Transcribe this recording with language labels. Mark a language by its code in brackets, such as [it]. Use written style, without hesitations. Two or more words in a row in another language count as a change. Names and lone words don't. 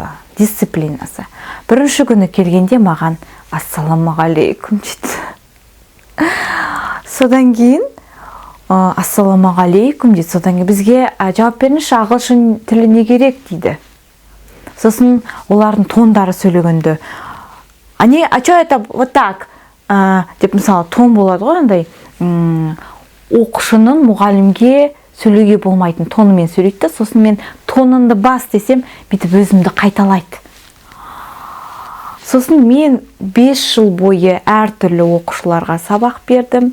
[kk] Бірінші күні келгенде маған ассаламағалейкум дейді. Содан кейін ассаламағалейкум дейді. Содан кейін бізге жауап беріңізші, ағылшын тілі не керек дейді. Сосын олардың тондары сөйлегенде [ru] а чё это вот так [kk] деп, мысалы, тон болады ғой, андай оқушының мұғалімге сөйлеуге болмайтын тонымен сөйлейді. Сосын мен тоныңды бас десем, бүйтіп өзімді қайталайды. Сосын мен 5 жыл бойы әртүрлі оқушыларға сабақ бердім.